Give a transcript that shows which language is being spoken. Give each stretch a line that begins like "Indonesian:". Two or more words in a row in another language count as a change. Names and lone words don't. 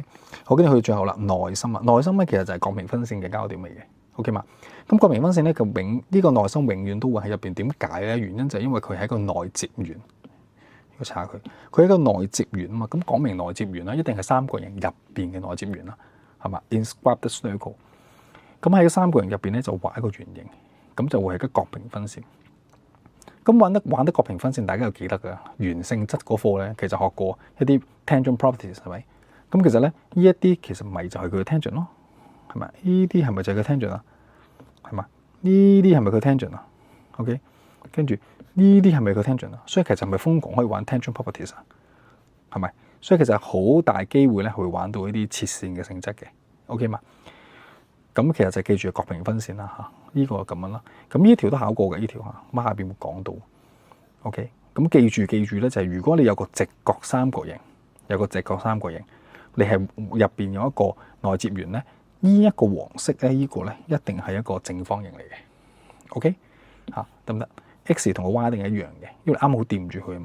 Cantonese: 好，跟住去到最後啦，內心啊，內心咧其實就係角平分線嘅交點嚟嘅 ，OK 嘛。咁角平分線咧，呢個內心永遠都會喺入邊。點解咧？原因就係因為佢係一個內接圓。要查下佢係一個內接圓啊嘛。咁講明內接圓啦，一定係三角形入邊嘅內接圓啦，係嘛 ？
English: Inscribe the circle。
Cantonese: 咁喺三角形入邊咧，就畫一個圓形，咁就會係一個角平分線。咁玩得角平分線，大家又記得㗎。原性質嗰課咧，其實學過一啲
English: tangent properties
Cantonese: 係咪？咁其實咧，呢一啲其實咪就係佢嘅 tangent 咯，係咪？呢啲係咪就係佢 tangent 啊？係嘛？呢啲係咪佢 tangent 啊 ？OK， 跟住呢啲係咪佢 tangent 啊？所以其實係咪瘋狂可以玩
English: tangent properties
Cantonese: 啊？係咪？所以其實好大機會咧，會玩到呢啲切線嘅性質嘅 OK 嘛？咁其實就記住角平分線啦嚇，呢個咁樣啦。咁呢條都考過嘅，呢條嚇，孖下邊會講到。OK，咁記住咧，就係如果你有個直角三角形，你係入邊有一個內接圓咧，呢一個黃色咧，呢個咧一定係一個正方形嚟嘅。OK 嚇，得唔得 ？X 同個 Y 一定係一樣嘅，因為啱好掂住佢啊嘛。